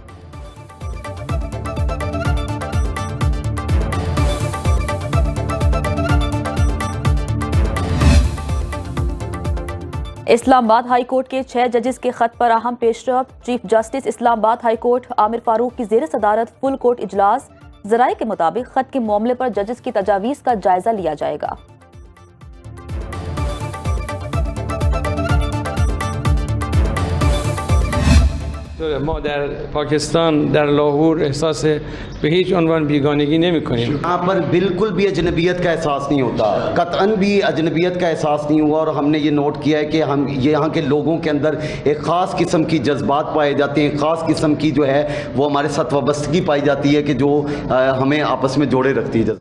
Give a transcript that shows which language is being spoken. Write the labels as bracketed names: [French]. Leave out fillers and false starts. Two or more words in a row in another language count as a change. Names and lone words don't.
[Urdu] اسلام آباد ہائی کورٹ کے 6 ججز کے خط پر اہم پیش رفت. چیف جسٹس اسلام آباد ہائی کورٹ عامر فاروق کی زیر صدارت [English] full court [Urdu] इजलास। ذرائع کے مطابق خط کے معاملے پر ججز کی تجاویز کا جائزہ لیا جائے گا. [Persian] ما در پاکستان در لاهور احساس به هیچ عنوان بیگانگی نمی‌کنیم. [Urdu] یہاں پر بالکل بھی اجنبیت کا احساس نہیں ہوتا، قطعاً بھی اجنبیت کا احساس نہیں ہوا. اور ہم نے یہ نوٹ کیا ہے کہ ہم یہاں کے لوگوں کے اندر ایک خاص قسم کی جذبات پائے جاتے ہیں، خاص قسم کی جو ہے وہ ہمارے ساتھ وابستگی پائی جاتی ہے کہ جو ہمیں آپس میں جوڑے رکھتی ہے.